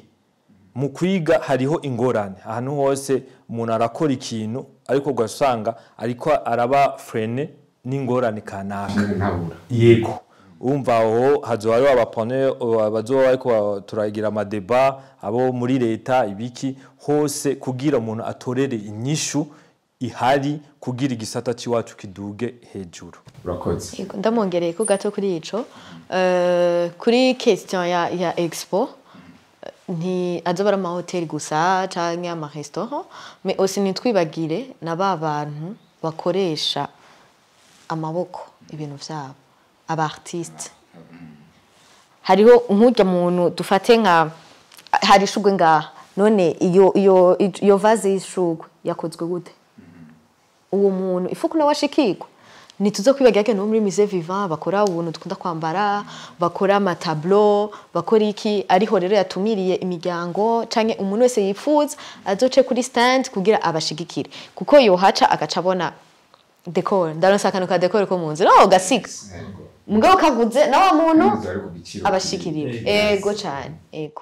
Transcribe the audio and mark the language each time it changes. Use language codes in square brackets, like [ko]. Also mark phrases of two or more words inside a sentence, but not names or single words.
[rn] mu kwiga hariho ingorane ahantu hose umuntu arakora ikintu ariko gasanga ariko araba frene n'ingorane kanaka yego umva aho hazoba ari abapone bazoba ariko turagira ama débat abo muri leta ibiki hose kugira umuntu atorere inyishu ihari kugira igisata ciwacu kiduge hejuru urakoze ndamongereye ko gato kuri ico kuri question ya expo nti azoba ama hotel gusa canke ama restaurant [fr] mais aussi [rn] nitwibagire na babantu bakoresha amaboko ibintu vyabo aba artiste hariho nk'ujya muntu dufate nka hari shugwe ngaha none iyo vase y'ishugwe yakozwe gute uwo muntu ifuko nawe ashikirwa nituzo kwibagira no muri [fr] musée vivant [rn] bakora ubuntu dukunda kwambara bakora ama tableau bakora iki ariho rero yatumiriye imiryango canke umuntu wese yifuza azoce kuri stand kugira abashigikire kuko yo haca agaca abona decor ndaronsa akantu ka decor ko mu nzu no gasiga mugabo kaguze na wa muntu abashikiriwe ego cyane ego